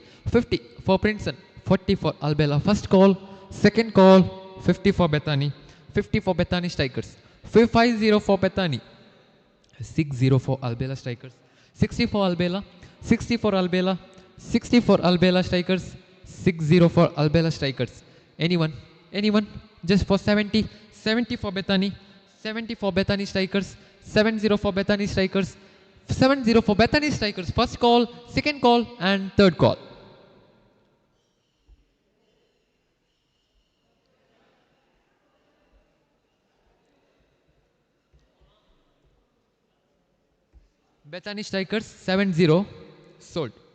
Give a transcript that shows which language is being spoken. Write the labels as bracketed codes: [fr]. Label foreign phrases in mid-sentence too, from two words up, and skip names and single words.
[en] 50 for Princeton. 40 for Albela. First call, second call, 50 for Bethany. 50 for Bethany strikers. 50 for Bethany. 60 for Albela strikers. 60 for Albela. 60 for Albela. 60 for Albela strikers. 60 for Albela strikers. Anyone? Just for 70. 70 for Bethany. 70 for Bethany strikers. 70 for Bethany strikers. 70 for Bethany strikers. First call, second call, and third call. Bethany strikers 7-0 sold.